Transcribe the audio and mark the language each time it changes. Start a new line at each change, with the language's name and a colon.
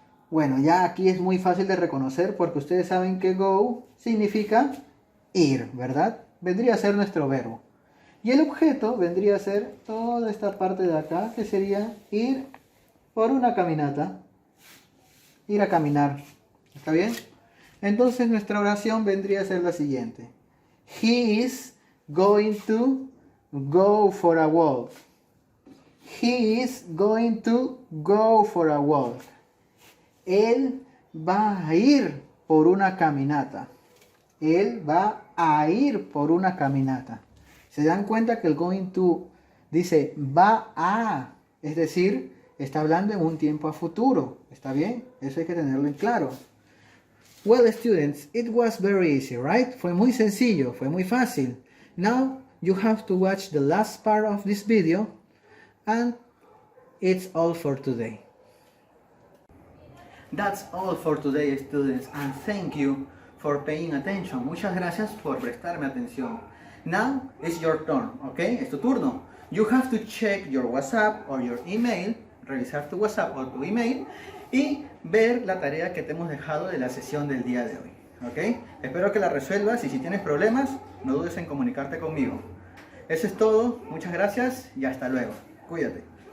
Spanish: Bueno, ya aquí es muy fácil de reconocer porque ustedes saben que go significa ir, ¿verdad? Vendría a ser nuestro verbo. Y el objeto vendría a ser toda esta parte de acá, que sería ir por una caminata. Ir a caminar. ¿Está bien? Entonces nuestra oración vendría a ser la siguiente.
English: He is going to go for a walk. He is going to go for a walk.
Spanish: Él va a ir por una caminata. Él va a ir por una caminata. ¿Se dan cuenta que el going to dice va a? Es decir, está hablando en un tiempo a futuro. ¿Está bien? Eso hay que tenerlo en claro.
English: Well, students, it was very easy, right?
Spanish: Fue muy sencillo, fue muy fácil.
English: Now, you have to watch the last part of this video, and it's all for today. That's all for today, students, and thank you for paying attention.
Spanish: Muchas gracias por prestarme atención.
English: Now, it's your turn,
Spanish: ¿ok? Es tu turno.
English: You have to check your WhatsApp or your email,
Spanish: revisar tu WhatsApp o tu email, y ver la tarea que te hemos dejado de la sesión del día de hoy, ¿ok? Espero que la resuelvas y si tienes problemas, no dudes en comunicarte conmigo. Eso es todo, muchas gracias y hasta luego. Cuídate.